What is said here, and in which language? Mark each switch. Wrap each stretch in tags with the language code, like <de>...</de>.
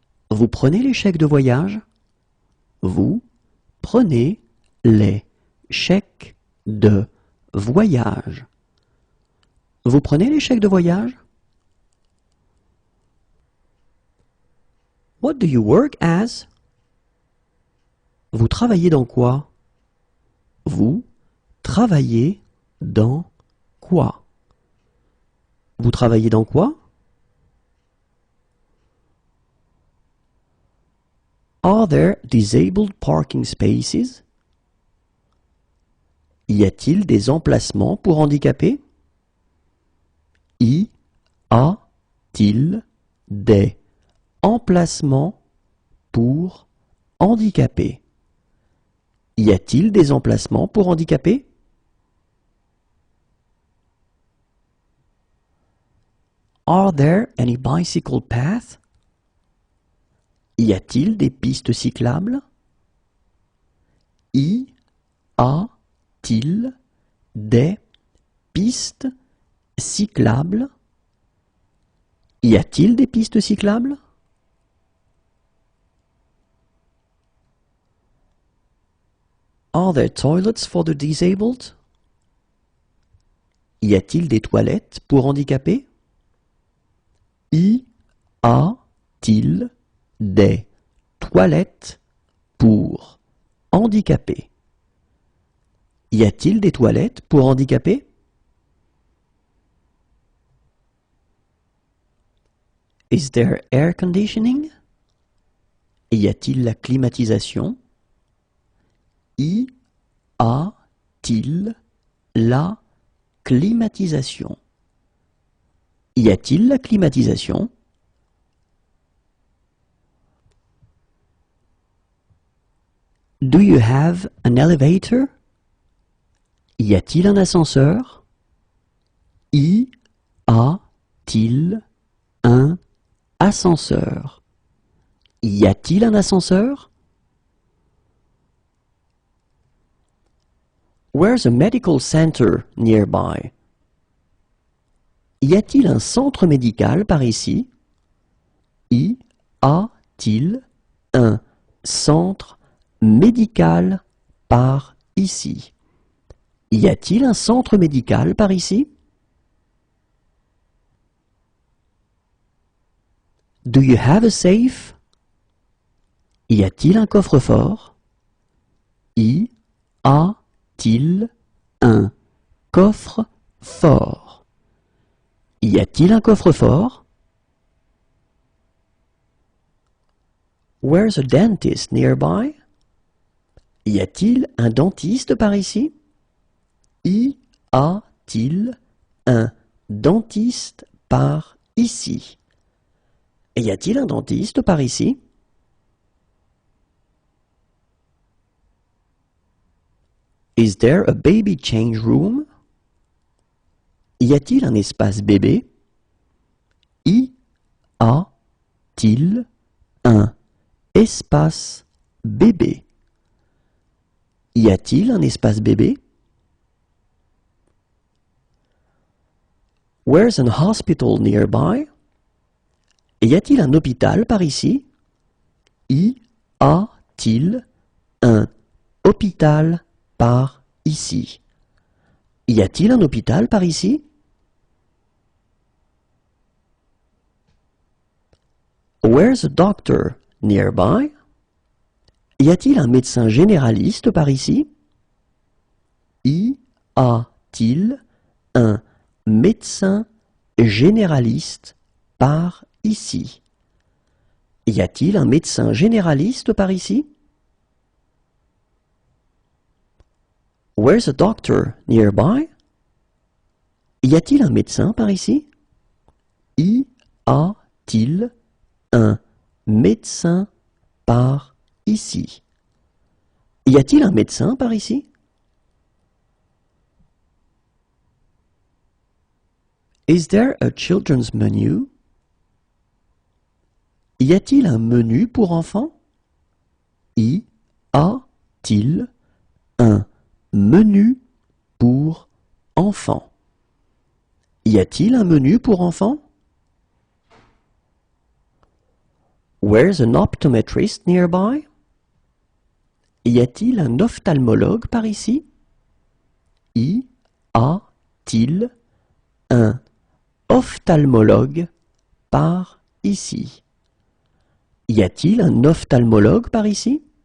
<fr>Vous prenez les chèques de voyage? Vous prenez les chèques de voyage. Vous prenez les chèques de voyage?</fr> <en>What do you work as?</en> <fr>Vous travaillez dans quoi? Vous travaillez dans quoi? Vous travaillez dans quoi?</fr> <en>Are there disabled parking spaces?</en> <fr>Y a-t-il des emplacements pour handicapés? Y a-t-il des emplacements pour handicapés? Y a-t-il des emplacements pour handicapés?</fr> <en>Are there any bicycle paths?</en> <fr>Y a-t-il des pistes cyclables? Y a-t-il des pistes cyclables? Y a-t-il des pistes cyclables?</fr> <en>Are there toilets for the disabled?</en> <fr>Y a-t-il des toilettes pour handicapés? Y a-t-il des toilettes pour handicapés? Y a-t-il des toilettes pour handicapés?</fr> <en>Is there air conditioning?</en> <fr>Y a-t-il la climatisation? Y a-t-il la climatisation? Y a-t-il la climatisation?</fr> <en>Do you have an elevator?</en> <fr>Y a-t-il un ascenseur? Y a-t-il un ascenseur. Y a-t-il un ascenseur?</fr> <en>Where's a medical center nearby?</en> <fr>Y a-t-il un centre médical par ici? Y a-t-il un centre médical par ici? Y a-t-il un centre médical par ici?</fr> <en>Do you have a safe?</en> <fr>Y a-t-il un coffre-fort? Y a-t-il un coffre-fort? Y a-t-il un coffre-fort?</fr> <en>Where's a dentist nearby?</en> <fr>Y a-t-il un dentiste par ici? Y a-t-il un dentiste par ici? Y a-t-il un dentiste par ici?</fr> <en>Is there a baby change room?</en> <fr>Y a-t-il un espace bébé? Y a-t-il un espace bébé? Y a-t-il un espace bébé?</fr> <en>Where's an hospital nearby?</en> <fr>Y a-t-il un hôpital par ici? Y a-t-il un hôpital par ici? Y a-t-il un hôpital par ici?</fr> <en>Where's a doctor nearby?</en> <fr>Y a-t-il un médecin généraliste par ici? Y a-t-il un médecin généraliste par ici? Y a-t-il un médecin généraliste par ici?</fr> <en>Where's a doctor nearby?</en> <fr>Y a-t-il un médecin par ici? Y a-t-il un médecin par ici? Y a-t-il un médecin par ici?</fr> <en>Is there a children's menu?</en> <fr>Y a-t-il un menu pour enfants? Y a-t-il un menu pour enfants? Y a-t-il un menu pour enfants?</fr> <en>Where's an optometrist nearby?</en> <fr>Y a-t-il un ophtalmologue par ici? Y a-t-il un ophtalmologue par ici? Y a-t-il un ophtalmologue par ici?</fr>